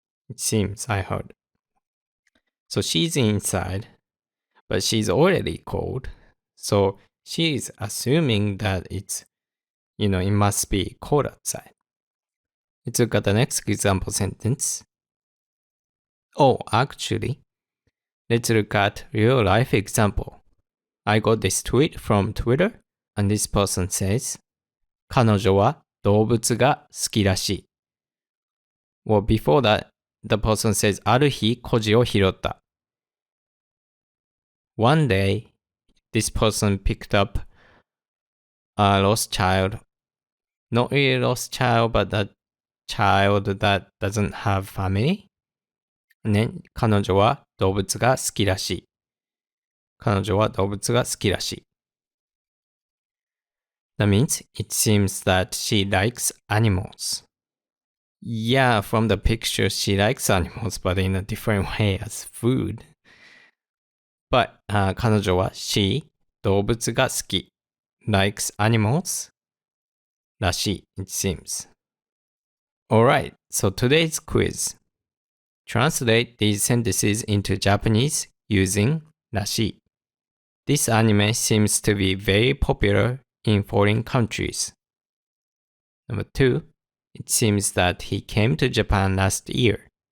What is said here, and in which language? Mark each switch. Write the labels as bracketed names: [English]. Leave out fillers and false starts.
[English] It seems, I heard. So she's inside, but she's already cold. So she's assuming that it's, it must be cold outside. Let's look at the next example sentence. Oh, actually, let's look at real life example. I got this tweet from Twitter, and this person says, [Japanese] 彼女は動物が好きらしい。 [English] Well, before that, the person says, [Japanese] ある日、孤児を拾った。 [English] One day, this person picked up a lost child. Not really lost child, but a child that doesn't have family. [Japanese] ね、彼女は動物が好きらしい。彼女は動物が好きらしい。 [English] That means it seems that she likes animals. Yeah, from the picture, she likes animals, but in a different way as food. But [Japanese] 彼女は動物が好き [English] likes animals らしい it seems. Alright, so today's quiz. Translate these sentences into Japanese using らしい. This anime seems to be very popular in foreign countries. Number 2, it seems that he came to Japan last year.